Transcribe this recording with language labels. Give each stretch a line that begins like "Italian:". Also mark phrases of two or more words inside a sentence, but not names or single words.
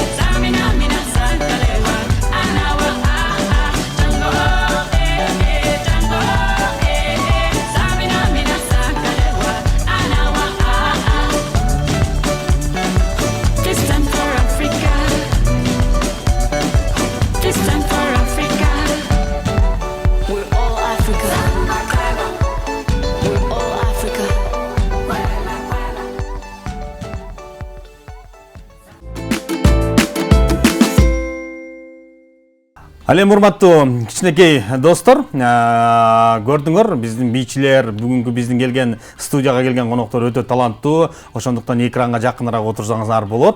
English: Tamina, mina, sangalewa. Anawa, ah, ah. Jungle, eh, eh, jungle, eh, eh. Tamina, mina, sangalewa. Anawa, ah, ah. This time for Africa. This time for Africa. We're all Africa. We're all Africa.
Kyrgyz: Ал эми урматтуу кичинекей достор, көрдүңөр биздин бийчилер, бүгүнкү биздин келген студияга келген коноктор өтө таланттуу, ошондуктан экранга жакыныраак отурсаңыздар болот.